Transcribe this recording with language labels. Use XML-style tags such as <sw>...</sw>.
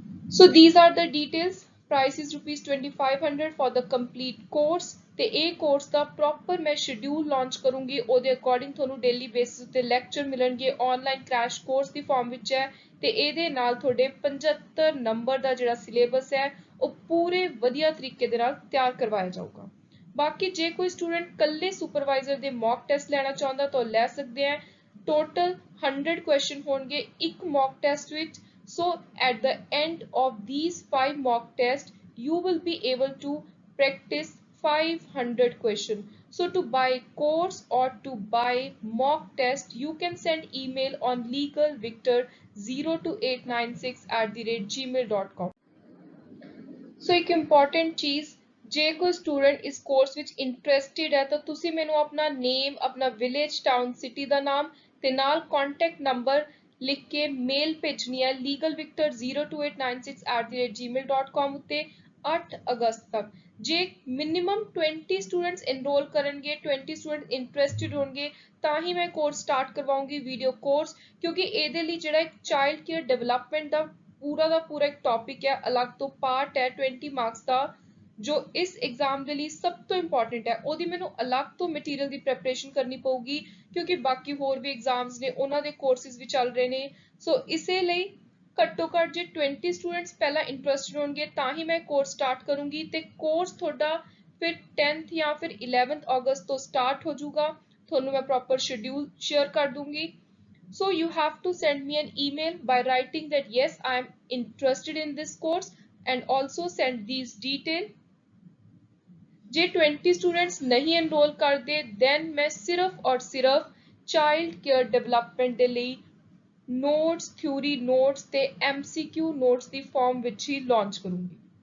<en>So these are the details. Price is rupees 2500 for the complete course.</en> <pa>ਤੇ ਇਹ course ਦਾ proper ਮੈਂ schedule launch ਕਰੂੰਗੀ, ਉਹਦੇ according ਤੁਹਾਨੂੰ ਡੇਲੀ ਬੇਸਿਸ ਉੱਤੇ ਲੈਕਚਰ ਮਿਲਣਗੇ। ਆਨਲਾਈਨ ਕ੍ਰੈਸ਼ ਕੋਰਸ ਦੀ ਫਾਰਮ ਵਿੱਚ ਹੈ ਤੇ ਇਹਦੇ ਨਾਲ ਤੁਹਾਡੇ 75 ਨੰਬਰ ਦਾ ਜਿਹੜਾ ਸਿਲੇਬਸ ਹੈ ਉਹ ਪੂਰੇ ਵਧੀਆ ਤਰੀਕੇ ਦੇ ਨਾਲ ਤਿਆਰ ਕਰਵਾਇਆ ਜਾਊਗਾ। ਬਾਕੀ ਜੇ ਕੋਈ ਸਟੂਡੈਂਟ ਕੱਲੇ ਸੁਪਰਵਾਈਜ਼ਰ ਦੇ ਮੌਕ ਟੈਸਟ ਲੈਣਾ ਚਾਹੁੰਦਾ ਤਾਂ ਲੈ ਸਕਦੇ ਆ। ਟੋਟਲ 100 ਕੁਐਸਚਨ ਹੋਣਗੇ ਇੱਕ ਮੌਕ ਟੈਸਟ ਵਿੱਚ।</pa> <en>So at the end of these 5 mock tests, you will be able to practice 500 questions. So to buy course or to buy mock test, you can send email on legalvictor02896@gmail.com.</en> <pa>So ਇੱਕ important ਚੀਜ਼, ਜੇ ਕੋਈ student ਇਸ course ਵਿੱਚ interested ਹੈ ਤਾਂ ਤੁਸੀਂ ਮੈਨੂੰ ਆਪਣਾ ਨੇਮ, ਆਪਣਾ ਵਿਲੇਜ, ਟਾਊਨ, ਸਿਟੀ ਦਾ ਨਾਮ ਤੇ ਨਾਲ ਕੰਟੈਕਟ ਨੰਬਰ ਲਿਖ ਕੇ ਮੇਲ ਭੇਜਣੀ ਹੈ legalvictor02896@gmail.com ਉੱਤੇ 8 ਅਗਸਤ ਤੱਕ। ਜੇ ਮਿਨੀਮਮ 20 ਸਟੂਡੈਂਟਸ ਇਨਰੋਲ ਕਰਨਗੇ, 20 ਸਟੂਡੈਂਟ ਇੰਟਰਸਟਿਡ ਹੋਣਗੇ ਤਾਂ ਹੀ ਮੈਂ ਕੋਰਸ ਸਟਾਰਟ ਕਰਵਾਉਂਗੀ ਵੀਡੀਓ ਕੋਰਸ, ਕਿਉਂਕਿ ਇਹਦੇ ਲਈ ਜਿਹੜਾ ਇੱਕ ਚਾਈਲਡ ਕੇਅਰ ਡਿਵੈਲਪਮੈਂਟ ਦਾ ਪੂਰਾ ਇੱਕ ਟੌਪਿਕ ਹੈ, ਅਲੱਗ ਤੋਂ ਪਾਰਟ ਹੈ 20 ਮਾਰਕਸ ਦਾ, ਜੋ ਇਸ ਐਗਜ਼ਾਮ ਦੇ ਲਈ ਸਭ ਤੋਂ ਇੰਪੋਰਟੈਂਟ ਹੈ। ਉਹਦੀ ਮੈਨੂੰ ਅਲੱਗ ਤੋਂ ਮਟੀਰੀਅਲ ਦੀ ਪ੍ਰੈਪਰੇਸ਼ਨ ਕਰਨੀ ਪਊਗੀ ਕਿਉਂਕਿ ਬਾਕੀ ਹੋਰ ਵੀ ਐਗਜ਼ਾਮਸ ਨੇ, ਉਹਨਾਂ ਦੇ ਕੋਰਸਿਸ ਵੀ ਚੱਲ ਰਹੇ ਨੇ। ਸੋ ਇਸੇ ਲਈ ਘੱਟੋ ਘੱਟ ਜੇ 20 ਸਟੂਡੈਂਟਸ ਪਹਿਲਾਂ ਇੰਟਰਸਟਿਡ ਹੋਣਗੇ ਤਾਂ ਹੀ ਮੈਂ ਕੋਰਸ ਸਟਾਰਟ ਕਰੂੰਗੀ ਤੇ ਕੋਰਸ ਤੁਹਾਡਾ ਫਿਰ 10th ਜਾਂ ਫਿਰ 11th ਅਗਸਤ ਤੋਂ ਸਟਾਰਟ ਹੋ ਜਾਊਗਾ। ਤੁਹਾਨੂੰ ਮੈਂ ਪ੍ਰੋਪਰ ਸ਼ਡਿਊਲ ਸ਼ੇਅਰ ਕਰ ਦੂੰਗੀ।</pa> <en>So you have to send me an email by writing that yes, I am interested in this course and also send these details.</en> <pa>ਜੇ 20 ਸਟੂਡੈਂਟਸ ਨਹੀਂ ਐਨਰੋਲ ਕਰਦੇ then ਮੈਂ ਸਿਰਫ ਔਰ ਸਿਰਫ ਚਾਈਲਡ ਕੇਅਰ ਡਿਵੈਲਪਮੈਂਟ ਦੇ ਲਈ ਨੋਟਸ, ਥਿਊਰੀ ਨੋਟਸ ਤੇ MCQ ਨੋਟਸ ਦੀ ਫਾਰਮ ਵਿੱਚ ਹੀ ਲਾਂਚ ਕਰੂੰਗੀ।</pa>